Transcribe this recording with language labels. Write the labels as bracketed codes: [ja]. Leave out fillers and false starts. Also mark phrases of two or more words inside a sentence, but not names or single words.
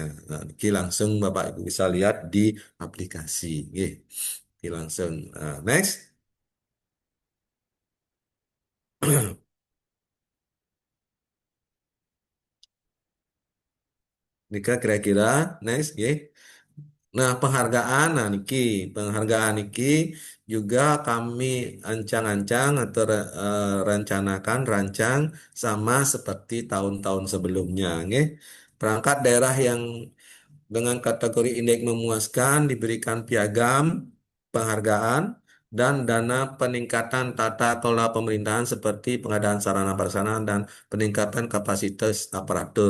[id] Nah, ini langsung Bapak Ibu bisa lihat di aplikasi, nggih. Ini langsung. Next. Nika kira-kira next, nggih. Nah, penghargaan, nah niki, penghargaan niki juga kami ancang-ancang atau rencanakan rancang sama seperti tahun-tahun sebelumnya, nggih. Perangkat daerah yang dengan kategori indeks memuaskan diberikan piagam penghargaan dan dana peningkatan tata kelola pemerintahan seperti pengadaan sarana prasarana dan peningkatan kapasitas aparatur.